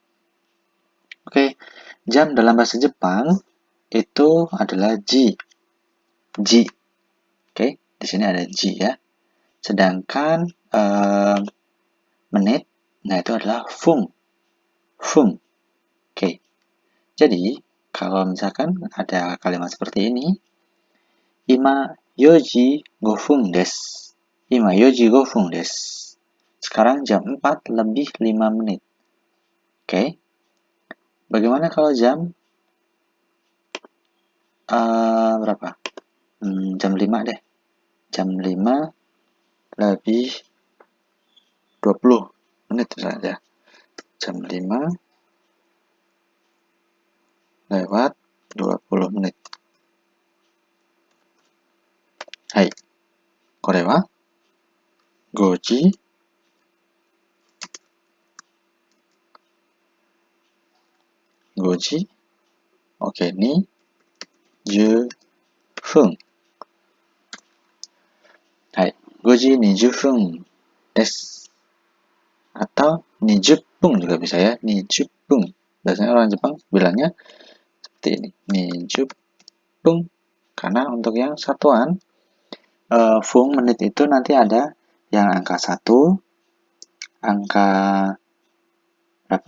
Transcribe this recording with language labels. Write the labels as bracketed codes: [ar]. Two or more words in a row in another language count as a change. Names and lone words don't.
[id] Oke, jam dalam bahasa Jepang itu adalah ji. Oke, di sini ada ji ya. Sedangkan menit, nah itu adalah fung. Oke, jadi kalau misalkan ada kalimat seperti ini, [ja] 今四時五分です. 今四時五分です. [id] Sekarang jam 4 lebih 5 menit. Oke. Bagaimana kalau jam berapa? Jam 5 deh. Jam 5 lebih 20 menit saja. Jam 5 lewat 20 menit. Hai. [ja] これは5時？OK, ni 10分。はい。5時20分です。 [id] Atau 20 pun juga bisa ya. 20 pun. Biasanya orang Jepang bilangnya seperti ini. 20 pun. Karena untuk yang satuan, fung menit itu nanti ada yang angka 1, angka berapa?